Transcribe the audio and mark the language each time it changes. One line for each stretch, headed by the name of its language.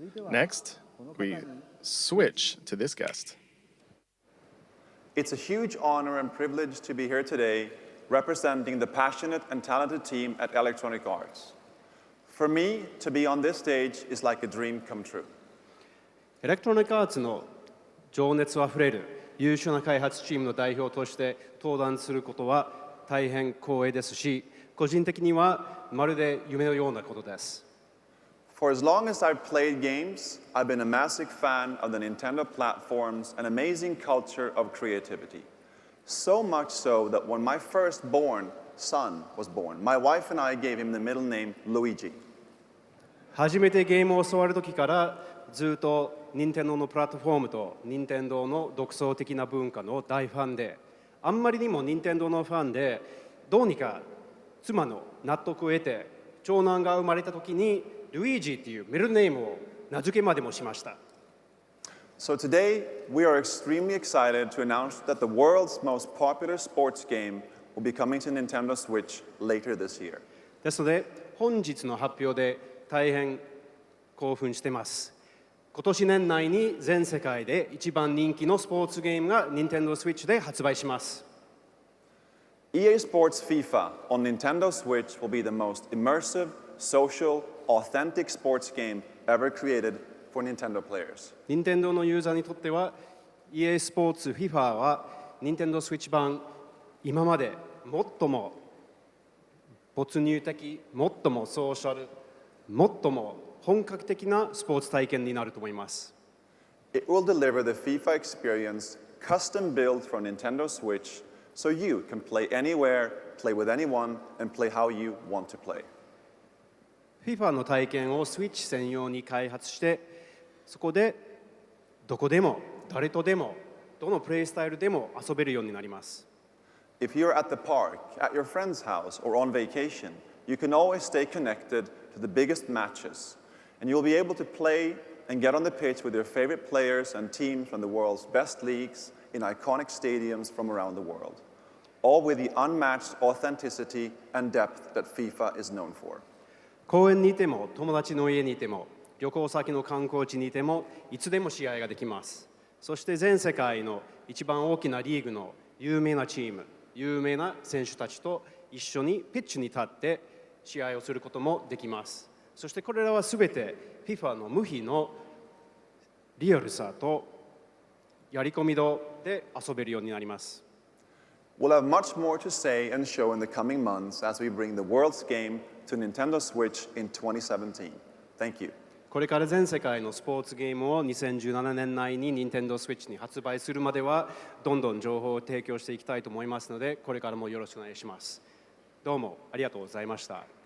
English: Next, we switch to this guest. It's a huge honor and privilege to be here today representing the passionate and talented team at Electronic Arts. For me, to be on this stage is like a dream come true.
Japanese: エレクトロニックアーツの情熱あふれる優秀な開発チームの代表として登壇することは大変光栄ですし、個人的にはまるで夢のようなことです。
English: For as long as I've played games, I've been a massive fan of the Nintendo platform's an amazing culture of creativity. So much so that when my firstborn son was born, my wife and I gave him the middle name Luigi.
Japanese: 初めてゲームを教わる時からずっと任天堂のプラットフォームと任天堂の独創的な文化の大ファンで、あんまりにも任天堂のファンで、どうにか妻の納得を得て長男が生まれた時にルイージっていうミドルネームを名付けまでもしました。
English: So today, we are extremely excited to announce that the world's most popular sports game will be coming to Nintendo Switch later this year.
Japanese: ですので、本日の発表で大変興奮しています。今年年内に全世界で一番人気のスポーツゲームが Nintendo Switch で発売します。
English: EA Sports FIFA on Nintendo Switch will be the most immersive, social, authentic sports game ever created for Nintendo players.
Japanese: 任天堂のユーザーにとっては EA スポーツ FIFA は Nintendo Switch 版今まで最も没入的、最もソーシャル、最も本格的なスポーツ体験になると思います。
English: It will deliver the FIFA experience custom built for Nintendo Switch so you can play anywhere, play with anyone, and play how you want to play.
Japanese: FIFA の体験を Switch 専用に開発して、そこでどこでも誰とでもどのプレイスタイルでも遊べるようになります。
English: If you're at the park, at your friend's house, or on vacation, you can always stay connected to the biggest matches, and you'll be able to play and get on the pitch with your favorite players and teams from the world's best leagues in iconic stadiums from around the world, all with the unmatched authenticity and depth that FIFA is known for.
Japanese: 公園にいても友達の家にいても旅行先の観光地にいてもいつでも試合ができます。そして全世界の一番大きなリーグの有名なチーム、有名な選手たちと一緒にピッチに立って試合をすることもできます。そしてこれらはすべて FIFA の無比のリアルさとやり込み度で遊べるようになります。
English: We'll have much more to say and show in the coming months as we bring the world's game to Nintendo Switch in 2017. Thank you.
Japanese: これから全世界のスポーツゲームを2017年内に Nintendo Switch に発売するまではどんどん情報を提供していきたいと思いますので、これからもよろしくお願いします。どうもありがとうございました。